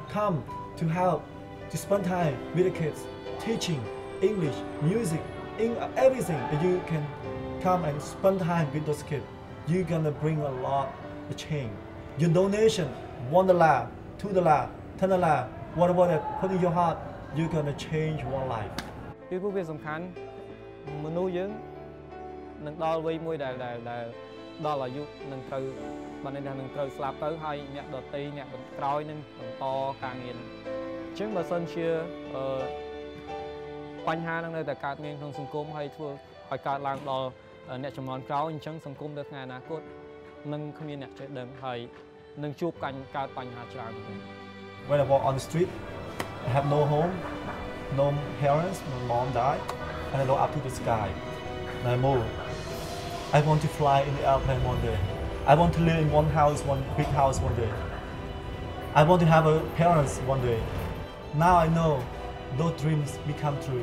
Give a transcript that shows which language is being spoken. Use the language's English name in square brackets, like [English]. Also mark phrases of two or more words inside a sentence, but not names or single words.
[English] No, come to help to spend time with the kids, teaching English, music, everything that you can come and spend time with those kids. You're gonna bring a lot of change. Your donation, $1, $2, $10, whatever that put in your heart, you're gonna change one life. [Khmer] ពីព្រោះវាសំខាន់មនុស្សយើងនឹងដល់វ័យមួយដែលដល់អាយុនឹងត្រូវបានន័យថានឹងត្រូវស្លាប់ទៅហើយអ្នកដទៃអ្នកក្រោយនឹងបន្តការងារនឹងអញ្ចឹងបើសិនជាបញ្ហានឹងនៅតែកើតមានក្នុងសង្គមហើយធ្វើឲ្យកើតឡើងដល់អ្នកចំនួនក្រោយអញ្ចឹងសង្គមនៅថ្ងៃអនាគតនឹងគ្មានអ្នកចេះដឹងហើយនឹងជួបកើតបញ្ហាច្រើនទៅ [English] When I walk on the street, I have no home, no parents, my mom died, and I look up to the sky. And I move. I want to fly in the airplane one day. I want to live in one house, one big house one day. I want to have a parents one day. Now I know those dreams become true.